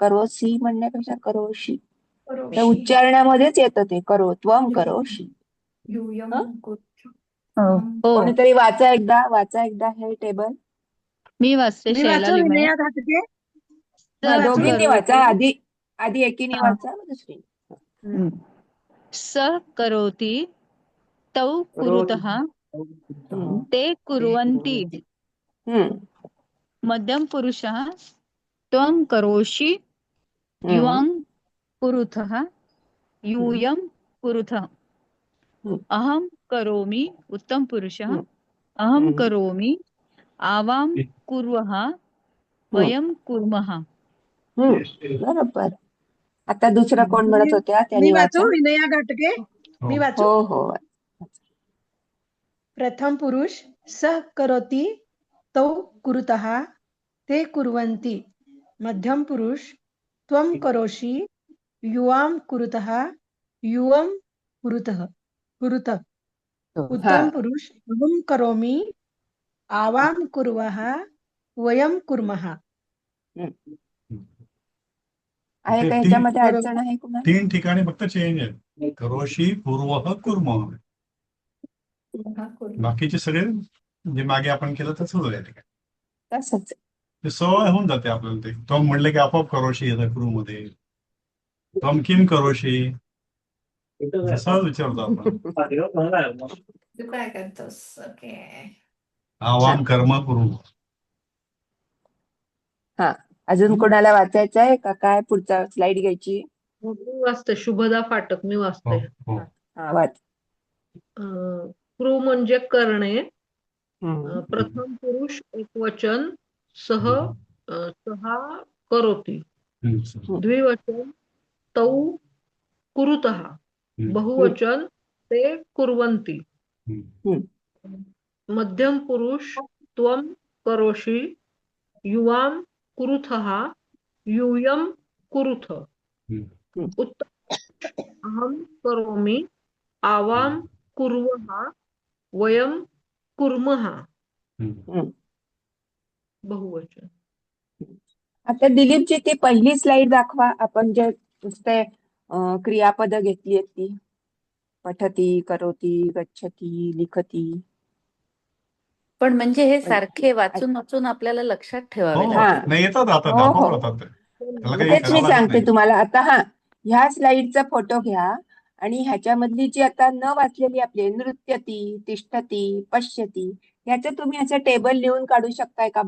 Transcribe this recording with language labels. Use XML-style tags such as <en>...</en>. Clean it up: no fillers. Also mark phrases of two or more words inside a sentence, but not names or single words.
<mr>करोसी म्हणण्यापेक्षा करोशी. तर उच्चारणामध्येच येतं ते</mr> <sa>त्वम करोशी.</sa> <mr>हं? हो कोणीतरी वाचा एकदा हे टेबल. मी वाचते मी शैला वाचू लिमये. विनया घाटगे हा, वाचू दोघींनी वाचा. आधी एकीने हा. वाचा मग दुसरी.</mr> <sa>स करोति तौ कुरुतः ते कुर्वन्ति मध्यम पुरुषः त्वं करोषि युवां कुरुथः यूयं कुरुथः अहं करोमि उत्तम पुरुषः अहं करोमि आवां कुर्वः वयं कुर्मः.</sa> <mr>बरोबर. आता दुसरं कोण म्हणत होत्या मी त्यांनी वाचू वाचा. विनया घाटगे मी वाचू. हो हो.</mr> <sa>प्रथम पुरुष स करोति तौ कुरुतः ते कुर्वन्ति. मध्यम पुरुष त्वं करोषि युवां कुरुतः युवं कुरुत. उत्तम पुरुष अहं करोमि आवां कुर्वः वयं कुर्मः.</sa> <mr>आहे का ते ह्याच्यामध्ये अडचण आहे कुणाला? 3 ठिकाणी फक्त चेंज आहे.</mr> <sa>करोशी, पूर्वः, कुर्मः.</sa> <mr>बाकीचे सगळे जे मागे आपण केलं तसंच आहे. तसंच. ते सवय होऊन जाते आपल्याला. ते तो म्हणले की आपोआप करोशी येतं क्रू मध्ये.</mr> <sa>त्वम किम करोशी</sa> <mr>असं विचारतो आपण. तू काय करतोस? ओके.</mr> <sa>आवाम कर्म कुरु.</sa> <mr>हा, अजून कोणाला वाचायचं आहे का काय? पुढचा स्लाइड घ्यायची. मी वाचते. शुभदा फाटक मी वाचते. हा, वाच. क्रू म्हणजे करणे.</mr> <sa>प्रथम पुरुष एकवचन सहा करोति. द्विवचन तौ कुरुतः. बहुवचन ते कुर्वन्ति. मध्यम पुरुष त्वं करोषि युवां कुरुथः यूयं कुरुथ. उत्तम अहं करोमि आवां कुर्वः वयं कुर्मः.</sa> <mr>बहुवचन. आता दिलीपजी ती पहिली स्लाइड दाखवा. आपण जे नुसते क्रियापद घेतली आहेत ती.</mr> <sa>पठती, करोती, गच्छती, लिखती.</sa> <mr>पण म्हणजे हे सारखे वाचून वाचून आपल्याला लक्षात ठेवावे हो, लागतात. नाही येतात आता हो, दाखवून हो. राहतात ते. त्याला काही तेच मी करावं लागत सांगते नाही. तुम्हाला. आता ह्या स्लाइडचा फोटो घ्या आणि ह्याच्यामधली जी आता न वाचलेली आपली</mr> <sa>नृत्यती, तिष्ठती, पश्यती,</sa> <mr>ह्याचं तुम्ही असं टेबल लिहून काढू शकताय का?</mr>